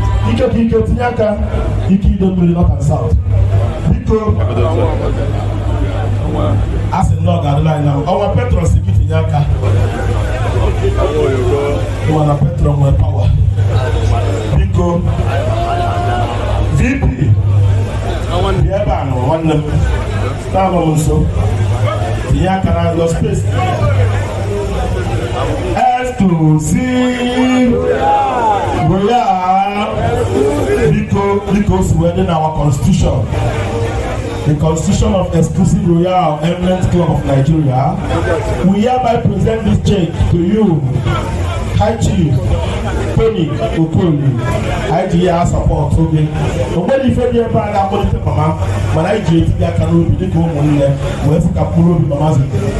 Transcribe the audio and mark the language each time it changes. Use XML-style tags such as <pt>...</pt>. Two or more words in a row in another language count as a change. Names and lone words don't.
<ig>Ike ka ike, tinye aka, ike ido mmiri</ig> <en>North and South.</en> <ig>Biko, a sị na ọ ga-adịla anyị na mma. Ọnwa Petros gị tinye aka. Ịma na Petro nwere power. Biko, V P, bịa ebe a nọ, nwanne m. Na-anọ m nso. Tinye aka na</ig> <en>your space.</en> <ig>Exclusive Royal. Biko, biko, si wee dị na</ig> <en>our constitution. The constitution of Exclusive Royal Eminent Club of Nigeria. We hereby present this check to you, High Chief Tony Okoli.</en> <ig>Anyị ji ya support oge. O nwere ife dị ebe a ga-akpọlite mama, mana anyị ji eti gị aka n'obi dịka ụmụnne, wee sị ka mkpụrụ obi mama zụta.</ig>